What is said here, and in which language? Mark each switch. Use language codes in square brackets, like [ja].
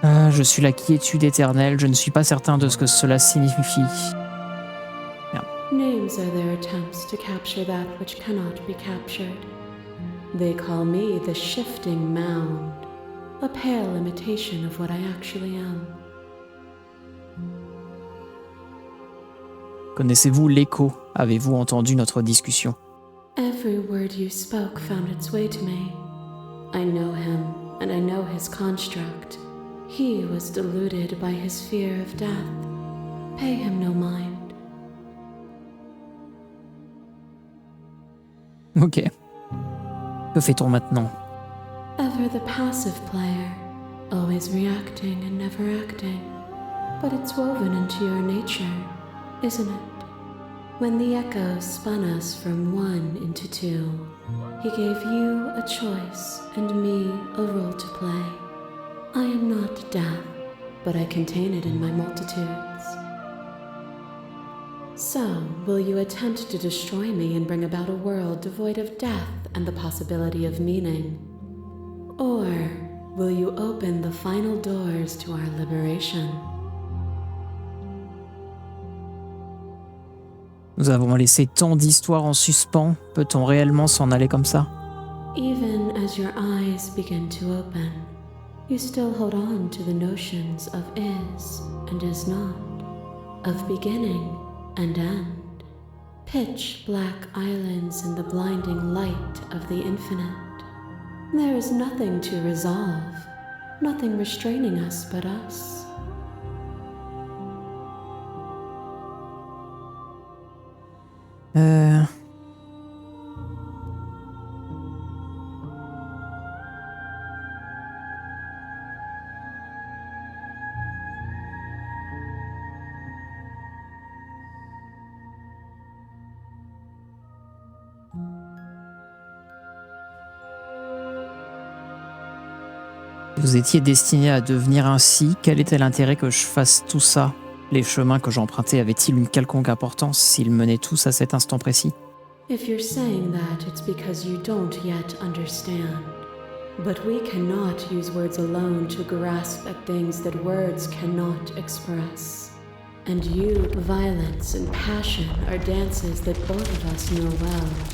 [fr] Je suis la quiétude éternelle, je ne suis pas certain de ce que cela signifie. [en] Names are their attempts to capture that which cannot be captured. They call me the shifting mound, a pale imitation of what I actually am. [fr] Connaissez-vous l'écho? Avez-vous entendu notre discussion? [en] Every word you spoke found its way to me. I know him, and I know his construct. He was deluded by his fear of death. Pay him no mind. [fr] Ok. Que fait-on maintenant? [en] Ever the passive player, always reacting and never acting. But it's woven into your nature, isn't it? When the echo spun us from one into two, he gave you a choice and me a role to play. I am not death, but I contain it in my multitudes. So, will you attempt to destroy me and bring about a world devoid of death and the possibility of meaning? Or will you open the final doors to our liberation? [fr] Nous avons laissé tant d'histoires en suspens. Peut-on réellement s'en aller comme ça? [en] Even as your eyes begin to open, you still hold on to the notions of is and is not, of beginning and end, pitch black islands in the blinding light of the infinite. There is nothing to resolve, nothing restraining us but us. [fr] Vous étiez destiné à devenir ainsi. Quel était l'intérêt que je fasse tout ça? Les chemins que j'empruntais avaient-ils une quelconque importance s'ils menaient tous à cet instant précis? [en] If you're saying that, it's because you don't yet understand. But we cannot use words alone to grasp at things that words cannot express. And you, violence and passion are dances that both of us know well.